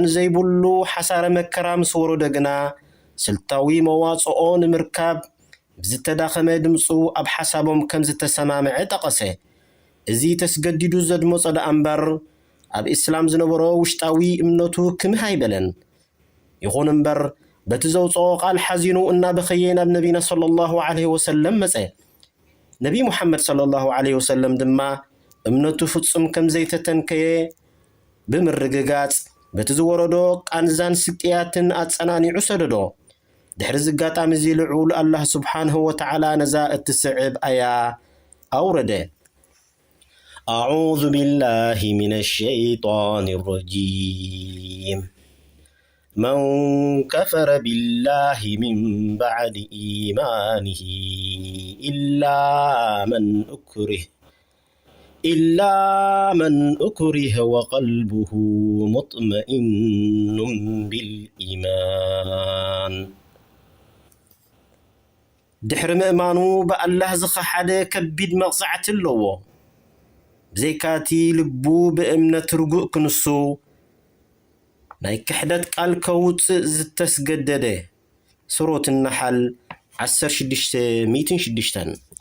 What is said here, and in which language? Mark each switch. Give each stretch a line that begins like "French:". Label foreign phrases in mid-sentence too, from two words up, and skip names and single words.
Tigrinya: ዘይብሉ ሓሳረ መከራ ምስ ወረደ ግና ስልታዊ መዋጽኦ ንምርካብ ብዝተዳኸመ ድምፁ ኣብ ሓሳቦም ከም ዝተሰማምዐ ጠቐሰ። እዚ ተስገዲዱ ዘድመፆ ዳ እምበር ኣብ እስላም ዝነበሮ ውሽጣዊ እምነቱ ክምህ ኣይበለን። ይኹን እምበር በቲ ዘውፅኦ ቃል ሓዚኑ እናበኸየ ናብ ነቢና
Arabic: صلى الله عليه وسلم
Tigrinya: መፀ። ነቢ ሙሐመድ
Arabic: صلى الله عليه وسلم
Tigrinya: ድማ እምነቱ ፍጹም ከም ዘይተተንከየ ብምርግጋጽ በቲ ዝወረዶ ቃንዛን ስቅያትን ኣጸናኒዑ ሰደዶ። ድሕሪ ዝጋጣሚ እዚ ልዑል አላህ
Arabic: سبحانه وتعالى
Tigrinya: ነዛ እትስዕብ ኣያ ኣውረደ።
Arabic: أعوذ بالله من الشيطان الرجيم من كفر بالله من بعد إيمانه إلا من أكره وقلبه مطمئن بالإيمان
Tigrinya: ድሕሪ ምእማኑ ብኣላህ ዝኸሓደ ከቢድ መቕፅዓት ኣለዎ። ብዘይካቲ ልቡ ብእምነት ርጉእ ክንሱ ናይ ክሕደት ቃል ከውፅእ ዝተስገደደ። ሱረት ነሓል 16:6